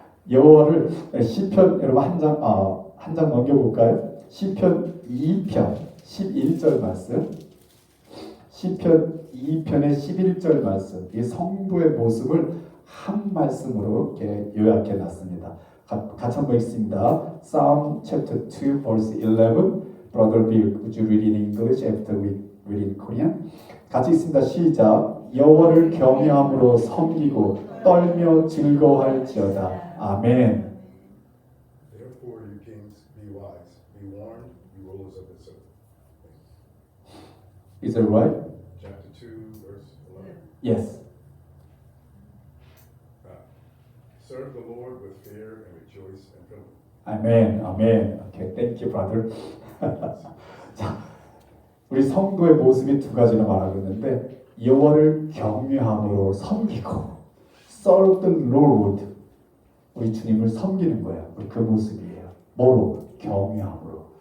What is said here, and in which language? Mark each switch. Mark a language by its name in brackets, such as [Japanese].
[Korean] 여호와를 시편 여러분 한 장 넘겨볼까요? 시편 2편 11절 말씀. 시편 2편의 11절 말씀. 이 성도의 모습을 한 말씀으로 이렇게 요약해 놨습니다. 같이 한번 읽습니다. [English] Psalm chapter 2 verse 11. Brother Bill, would you read in English after we read in Korean? [Korean] 같이 읽습니다. 시작. 여호와를 경외함으로 섬기고 떨며 즐거워할지어다. 아멘. [English] Therefore, you kings, be wise, be warned, you rulers of this earth. Is that right? Chapter 2, verse 11. Yes. Serve the Lord with fear and rejoice and tremble. [Korean] 아멘. 아멘. [English] Okay, thank you, brother. [Korean] 자, 우리 성도의 모습이 두 가지나 말하고 있는데 여호와를 경외함으로 섬기고 [English] serve the Lord [Korean] 우리 주님을 섬기는 거예요. 우리 그 모습이에요. 뭐로? 경외함으로.